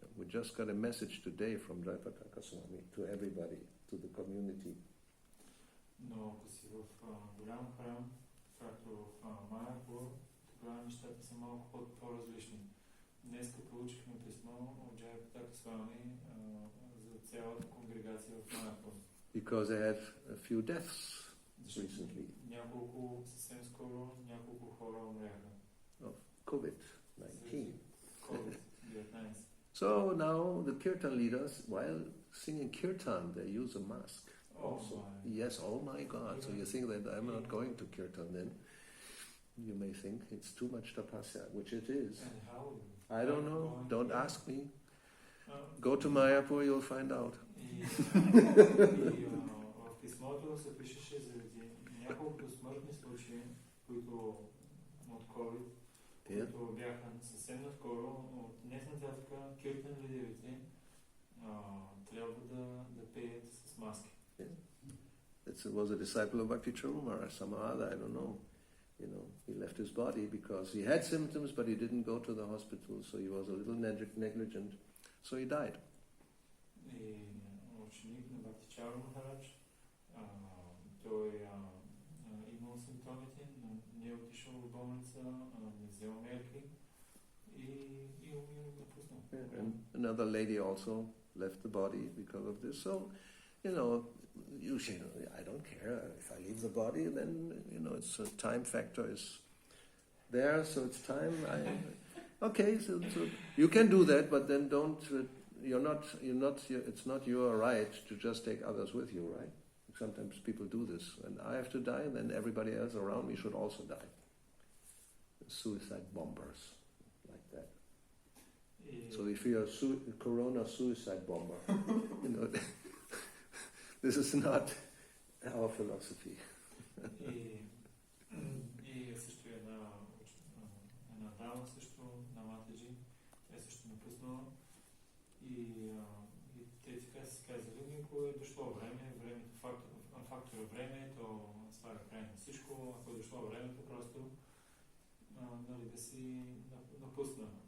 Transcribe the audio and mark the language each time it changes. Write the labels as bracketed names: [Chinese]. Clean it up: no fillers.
[English] We just got a message today from Jaipataka Swami to everybody, to the community. [Bulgarian] Но ако си в голям храм, както в Майапур, тогава нещата са малко по-различни. Днеска получихме писмо от Jaipataka Swami за цялата конгрегация в Майапур. [English] Because they had a few deaths recently. [Bulgarian] Няколко, съвсем скоро, няколко хора умряха. [English] Of COVID-19. COVID-19. So now the kirtan leaders, while singing kirtan, they use a mask. Also. Yes, oh my God. So you think that I'm not going to kirtan then? You may think it's too much tapasya, which it is. And how? I don't know. Don't ask me. Go to Mayapur, you'll find out. [Bulgarian] В писмото се пишеше заради няколко смъртни случаи, които от COVID, които бяха съвсем наскоро, от днес нататък киртан лидерите трябва да пеят с маски. [English] It was a disciple of Bhakti-yoga or some other, I don't know. You know, he left his body because he had symptoms, but he didn't go to the hospital, so he was a little negligent, so he died. [Bulgarian] И ученик на Бхакти-йога Махарадж, той имал симптомите, но не е отишъл в болница, не взел мерки и напуснал. [English] And another lady also left the body because of this. So, you know, usually I don't care if I leave the body. Then it's a time factor is there, so it's time. Okay, so you can do that, but then don't. It's not your right to just take others with you, right? Sometimes people do this, and I have to die, then everybody else around me should also die. Suicide bombers, like that. So if you're a corona suicide bomber, this is not our philosophy. [Bulgarian] И също една дама също на Матаджи, тя също напуснала и те така си казали, ако е дошло времето, фактора време, то слага край на всичко, ако е дошло времето, просто да си напусна.